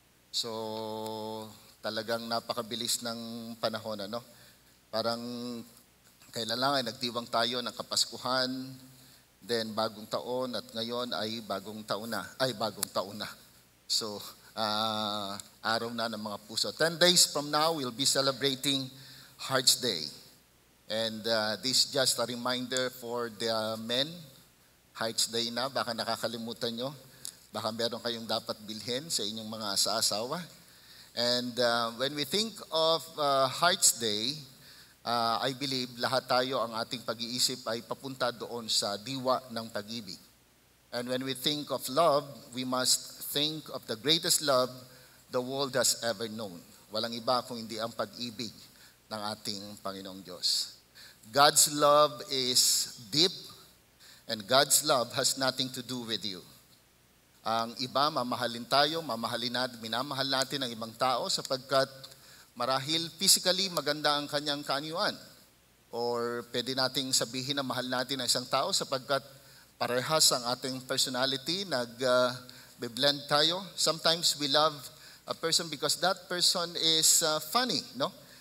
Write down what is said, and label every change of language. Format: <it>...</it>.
<tl>So talagang napakabilis ng panahon, ano? Parang kailan lang ay nagdiwang tayo ng Kapaskuhan, then bagong taon, at ngayon ay bagong taon na. So araw na ng mga puso.</tl> <en>10 days from now, we'll be celebrating Hearts Day. And this is just a reminder for the men.</en> <tl>Hearts Day na, baka nakakalimutan nyo. Baka meron kayong dapat bilhin sa inyong mga asawa.</tl> <en>And when we think of Hearts Day, I believe</en> <tl>lahat tayo ang ating pag-iisip ay papunta doon sa diwa ng pag-ibig.</tl> <en>And when we think of love, we must think of the greatest love the world has ever known.</en> <tl>Walang iba kung hindi ang pag-ibig ng ating Panginoong Diyos.</tl> <en>God's love is deep, and God's love has nothing to do with you.</en> <tl>Ang iba, mamahalin tayo, minamahal natin ang ibang tao sapagkat marahil physically maganda ang kanyang kaanyuan. Or pwede nating sabihin na mahal natin ang isang tao sapagkat parehas ang ating personality, nag-blend tayo.</tl> <en>Sometimes we love a person because that person is funny, no?</en>